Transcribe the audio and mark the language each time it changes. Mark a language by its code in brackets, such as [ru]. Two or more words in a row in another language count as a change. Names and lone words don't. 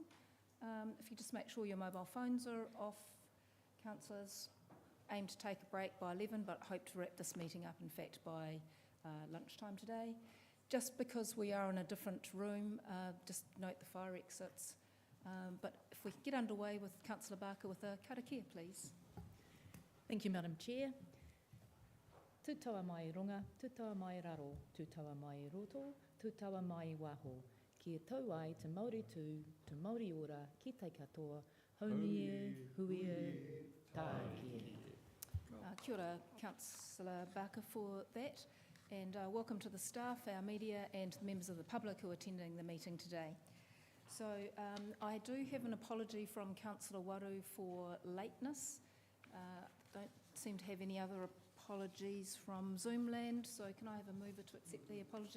[en] If you just make sure your mobile phones are off. Councillors aim to take a break by 11, but hope to wrap this meeting up, in fact, by lunchtime today. Just because we are in a different room, just note the fire exits. But if we can get underway with Councillor Barker with a karakia, please. Thank you, Madam Chair. [mi] Tūtaua mai runga, tūtaua mai raro, tūtaua mai roto, tūtaua mai waho. Kia tau ai te Māori tū, te Māori ora, ki te katoa, haungie, huie, tākie. Kia ora, [en] Councillor Barker, for that, and welcome to the staff, our media and the members of the public who are attending the meeting today. So I do have an apology from Councillor Waru for lateness. Don't seem to have any other apologies from Zoomland, so can I have a mover to accept the apologies?